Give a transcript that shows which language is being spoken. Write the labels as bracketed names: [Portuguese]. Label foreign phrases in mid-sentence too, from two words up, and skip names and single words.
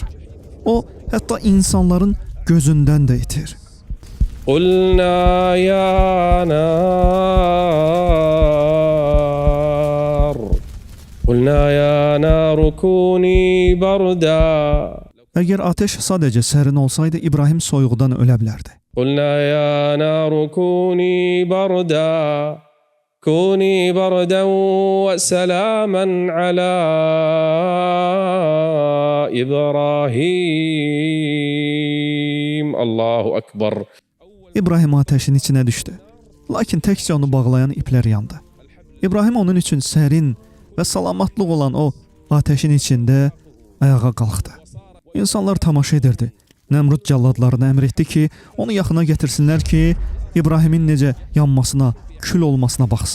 [Azerbaijani] O, hətta insanların gözündən də itir. [Arabic] قلنا يا نار. قلنا يا نار كوني بردا. [Azerbaijani] Əgər ateş sadəcə sərin olsaydı, İbrahim soyuqdan ölə bilərdi. [Arabic] قلنا يا نار كوني بردا وسلاما على إبراهيم. الله أكبر. [Azerbaijani] İbrahim ateşin içinə düşdü. Lakin təkcə onu bağlayan iplər yandı. İbrahim onun üçün sərin və salamatlıq olan o ateşin içində ayağa qalxdı. İnsanlar tamaşa edirdi. Nəmrud cəlladlarına əmr etdi ki, onu yaxına gətirsinlər ki, İbrahimin necə yanmasına, kül olmasına baxsın.